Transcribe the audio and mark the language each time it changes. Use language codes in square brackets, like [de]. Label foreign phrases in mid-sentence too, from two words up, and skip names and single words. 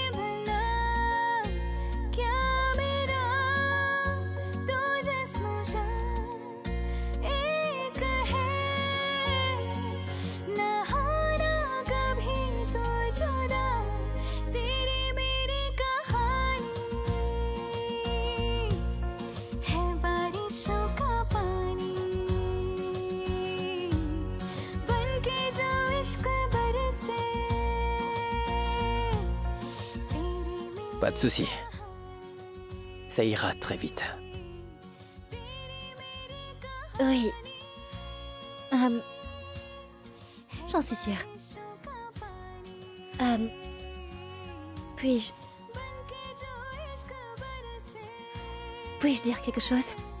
[hi] बिना क्या मेरा, तू जिस्म जान एक है, ना होना कभी तू जुदा, तेरी मेरी कहानी है बारिशों का पानी, बनके जो इश्क बरसे तेरी मेरी। [fr] Pas de souci. Ça ira très vite. Oui. J'en suis sûre. Puis-je... Puis-je dire quelque chose?